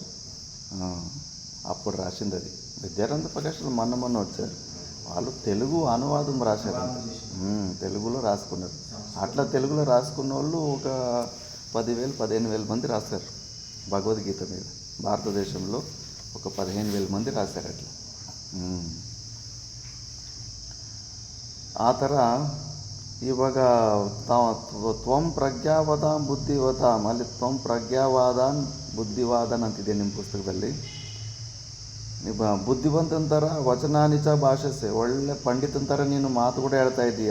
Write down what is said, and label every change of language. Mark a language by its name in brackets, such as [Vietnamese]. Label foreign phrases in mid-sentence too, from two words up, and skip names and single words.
[Telugu] అప్పుడు రాసింది అది. విద్యారంత ప్రకాశం మొన్న వచ్చారు. వాళ్ళు తెలుగు అనువాదం రాశారంట, తెలుగులో రాసుకున్నారు. అట్లా తెలుగులో రాసుకున్న వాళ్ళు ఒక 10,000-15,000 మంది రాశారు భగవద్గీత మీద. భారతదేశంలో ఒక 15,000 మంది రాశారు అట్లా. [Kannada] ಆ ಥರ ಇವಾಗ [Sanskrit] ತ್ವಂ ಪ್ರಜ್ಞಾವದಾಂ ಬುದ್ಧಿವತಾಂ, [Kannada] ಅಲ್ಲಿ [Sanskrit] ತ್ವಂ ಪ್ರಜ್ಞಾವಾದಾನ್ ಬುದ್ಧಿವಾದನ್ [Kannada] ಅಂತಿದೆ ನಿಮ್ಮ ಪುಸ್ತಕದಲ್ಲಿ. ಬುದ್ಧಿವಂತನ ಥರ [Sanskrit] ವಚನಾನಿಚ ಭಾಷಸೆ, [Kannada] ಒಳ್ಳೆ ಪಂಡಿತನ ಥರ ನೀನು ಮಾತು ಕೂಡ ಹೇಳ್ತಾ ಇದ್ದೀಯ.